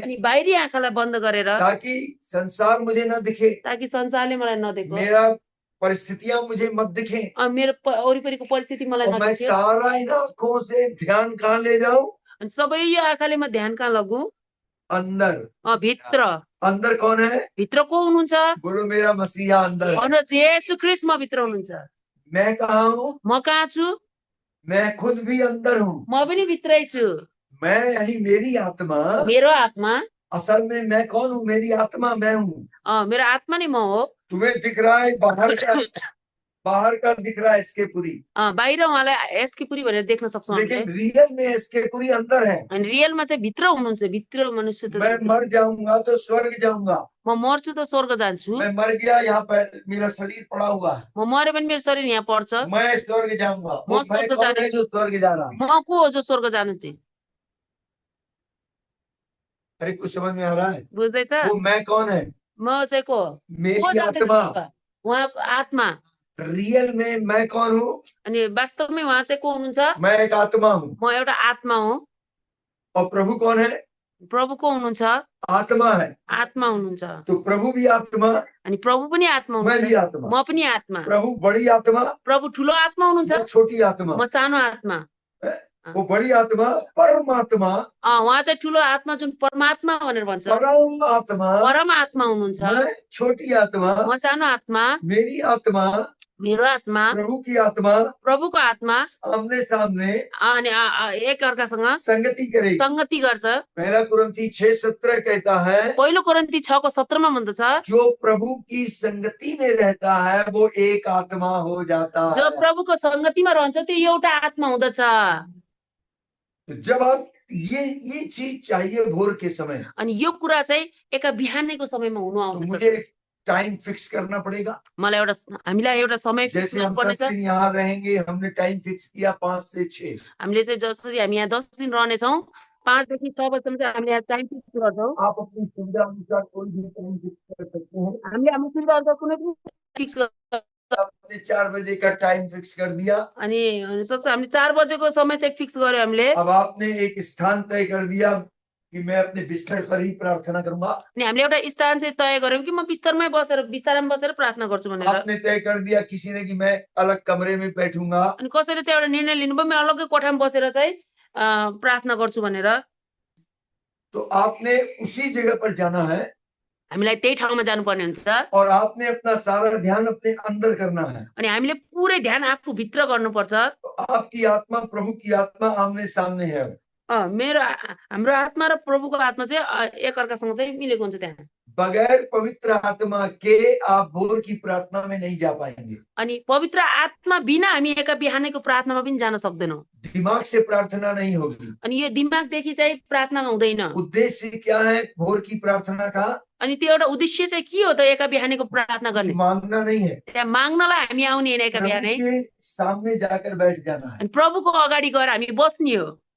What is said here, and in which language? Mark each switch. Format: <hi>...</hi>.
<ne>अनि बाहिरी आँखालाई बन्द गरेर</ne> <hi>ताकि संसार मुझे न दिखे,</hi> <ne>ताकि संसारले मलाई नदेख्यो,</ne> <hi>मेरा परिस्थितियां मुझे मत दिखे,</hi> <ne>मेरो वरिपरिको परिस्थिति मलाई</ne> <hi>और मैं</hi> <ne>नदेख्यो।</ne> <hi>सारा इन आंखों से ध्यान कहाँ ले जाऊं?</hi> <ne>अनि सबै यो आँखाले म ध्यान कहाँ लगु?</ne> <hi>अंदर।</hi> <ne>भित्र।</ne> <hi>अंदर कौन है?</hi> <ne>भित्र को हुनुहुन्छ?</ne> <hi>बोलो मेरा मसीहा अंदर है।</hi> <ne>भन्नुहोस् येशू ख्रीष्ट म भित्र हुनुहुन्छ।</ne> <hi>मैं कहाँ हूँ?</hi> <ne>म कहाँ छु?</ne> <hi>मैं खुद भी अंदर हूँ।</hi> <ne>म पनि भित्रै छु।</ne> <hi>मैं यानी मेरी आत्मा,</hi> <ne>मेरो आत्मा,</ne> <hi>असल में मैं कौन हूँ? मेरी आत्मा मैं हूँ।</hi> <ne>मेरो आत्मा नै म हो।</ne> <hi>तुम्हें दिख रहा है बाहर का दिख रहा है एस्केपुरी,</hi> <ne>बाहिर उहाँलाई एस्केपुरी भनेर देख्न सक्छौँ हामीले,</ne> <hi>लेकिन रियल में एस्केपुरी अंदर है।</hi> <ne>अनि रियलमा चाहिँ भित्र हुनुहुन्छ, भित्र मनुष्य त</ne> <hi>मैं मर जाऊंगा तो स्वर्ग जाऊंगा,</hi> <ne>म मर्छु त स्वर्ग जान्छु,</ne> <hi>मैं मर गया यहाँ पर मेरा शरीर पड़ा हुआ है,</hi> <ne>म मरे पनि मेरो शरीर यहाँ पर्छ,</ne> <hi>मैं स्वर्ग जाऊंगा।</hi> <ne>म</ne> <hi>वो मैं</hi> <ne>स्वर्ग</ne> <hi>कौन है</hi> <ne>जाने</ne> <hi>जो स्वर्ग जा रहा है?</hi> <ne>म को हो जो स्वर्ग जानु थियो?</ne> <hi>अरे कुछ समझ में आ रहा है?</hi> <ne>बुझ्दैछ?</ne> <hi>वो मैं कौन है?</hi> <ne>म चाहिँ को हो?</ne> <hi>मेरी</hi> <ne>को जाँदैछ</ne> <hi>आत्मा।</hi> <ne>स्वर्ग? उहाँको आत्मा।</ne> <hi>रियल में मैं कौन हूँ?</hi> <ne>अनि वास्तवमै उहाँ चाहिँ को हुनुहुन्छ?</ne> <hi>मैं एक आत्मा हूँ।</hi> <ne>म एउटा आत्मा हो।</ne> <hi>और प्रभु कौन है?</hi> <ne>प्रभु को हुनुहुन्छ?</ne> <hi>आत्मा है।</hi> <ne>आत्मा हुनुहुन्छ।</ne> <hi>तो प्रभु भी आत्मा,</hi> <ne>अनि प्रभु पनि आत्मा</ne> <hi>मैं भी</hi> <ne>हुनुहुन्छ,</ne> <hi>आत्मा।</hi> <ne>म पनि आत्मा।</ne> <hi>प्रभु बड़ी आत्मा,</hi> <ne>प्रभु ठुलो आत्मा हुनुहुन्छ,</ne> <hi>मैं छोटी आत्मा।</hi> <ne>म सानो आत्मा।</ne> <hi>वो बड़ी आत्मा परमात्मा,</hi> <ne>उहाँ चाहिँ ठुलो आत्मा जुन परमात्मा भनेर भन्छ,</ne> <hi>परम आत्मा,</hi> <ne>परम आत्मा हुनुहुन्छ,</ne> <hi>मैं छोटी आत्मा,</hi> <ne>म सानो आत्मा,</ne> <hi>मेरी आत्मा,</hi> <ne>मेरो आत्मा,</ne> <hi>प्रभु की आत्मा</hi> <ne>प्रभुको आत्मा</ne> <hi>आमने सामने</hi> <ne>अनि एक अर्कासँग</ne> <hi>संगति करेगी।</hi> <ne>संगति गर्छ।</ne> <hi>पहला कुरिन्थी 6:17 कहता है,</hi> <ne>पहिलो कोरिन्थी 6:17 मा भन्दछ,</ne> <hi>जो प्रभु की संगति में रहता है वो एक आत्मा हो जाता है।</hi> <ne>जो प्रभुको संगतिमा रहन्छ त्यो एउटा आत्मा हुँदछ।</ne> <hi>तो जब आप ये चीज चाहिए भोर के समय,</hi> <ne>अनि यो कुरा चाहिँ एका बिहानैको समयमा हुनु</ne> <hi>तो</hi> <ne>आवश्यक</ne> <hi>मुझे</hi> <ne>छ।</ne> <hi>टाइम फिक्स करना पड़ेगा।</hi> <ne>मलाई हामीलाई एउटा समय फिक्स</ne> <hi>जैसे हम 10</hi> <ne>गर्नुपर्नेछ।</ne> <hi>दिन यहाँ रहेंगे, हमने टाइम फिक्स किया 5 से 6।</hi> <ne>हामीले चाहिँ जसरी हामी यहाँ 10 दिन रहनेछौँ, 5 देखि 6 बजेसम्म चाहिँ हामीले यहाँ टाइम फिक्स गर्छौँ।</ne> <hi>आप अपनी सुविधा अनुसार कोई भी टाइम फिक्स कर सकते हैं।</hi> <ne>हामीले हाम्रो सुविधा अनुसार कुनै पनि फिक्स</ne> <hi>आपने 4 बजे का टाइम फिक्स कर दिया।</hi> <ne>अनि हुन सक्छ हामीले 4 बजेको समय चाहिँ फिक्स गर्यो हामीले।</ne> <hi>अब आपने एक स्थान तय कर दिया कि मैं अपने बिस्तर पर ही प्रार्थना करूंगा।</hi> <ne>अनि हामीले एउटा स्थान चाहिँ तय गर्यौं कि म बिस्तरमै बसेर बिस्तारामा बसेर प्रार्थना गर्छु भनेर।</ne> <hi>आपने तय कर दिया किसी ने कि मैं अलग कमरे में बैठूंगा।</hi> <ne>अनि कसैले चाहिँ एउटा निर्णय लिनुभयो म अलग्गै कोठामा बसेर चाहिँ प्रार्थना गर्छु भनेर।</ne> <hi>तो आपने उसी जगह पर जाना है</hi> <ne>हामीलाई त्यही ठाउँमा जानुपर्ने हुन्छ</ne> <hi>और आपने अपना सारा ध्यान अपने अंदर करना है।</hi> <ne>अनि हामीले पुरै ध्यान आफू भित्र गर्नुपर्छ।</ne> <hi>तो आपकी आत्मा प्रभु की आत्मा आमने सामने है।</hi> <ne>हाम्रो आत्मा र प्रभुको आत्मा चाहिँ एक अर्कासँग चाहिँ मिलेको हुन्छ त्यहाँ।</ne> <hi>बगैर पवित्र आत्मा के आप भोर की प्रार्थना में नहीं जा पाएंगे।</hi> <ne>अनि पवित्र आत्मा बिना हामी एका बिहानैको प्रार्थनामा पनि जान सक्दैनौं।</ne> <hi>दिमाग से प्रार्थना नहीं होगी।</hi> <ne>अनि यो दिमागदेखि चाहिँ प्रार्थना हुँदैन।</ne> <hi>उद्देश्य क्या है भोर की प्रार्थना का?</hi> <ne>अनि त्यो एउटा उद्देश्य चाहिँ के हो त एका बिहानैको प्रार्थना गर्ने?</ne> <hi>मांगना नहीं है,</hi> <ne>त्यहाँ माग्नलाई हामी आउने हैन एका बिहानै।</ne> <hi>सामने जाकर बैठ जाना है।</hi> <ne>अनि प्रभुको अगाडि गएर हामी बस्ने हो।</ne>